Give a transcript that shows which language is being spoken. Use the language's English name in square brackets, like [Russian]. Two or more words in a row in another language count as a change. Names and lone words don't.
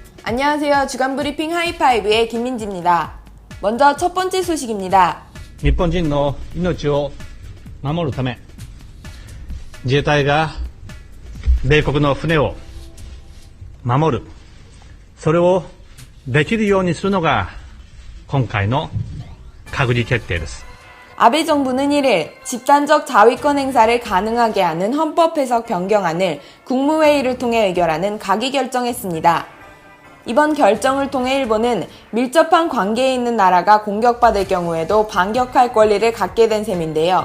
[Korean] 안녕하세요. 주간브리핑 하이파이브의 김민지입니다. 먼저 첫 번째 소식입니다. [Japanese] 日本人の命を守るため、自衛隊が米国の船を守る、それをできるようにするのが今回の閣議決定です。 [Korean] 아베 정부는 1일 집단적 자위권 행사를 가능하게 하는 헌법 해석 변경안을 국무회의를 통해 의결하는 가기 결정했습니다. 이번 결정을 통해 일본은 밀접한 관계에 있는 나라가 공격받을 경우에도 반격할 권리를 갖게 된 셈인데요.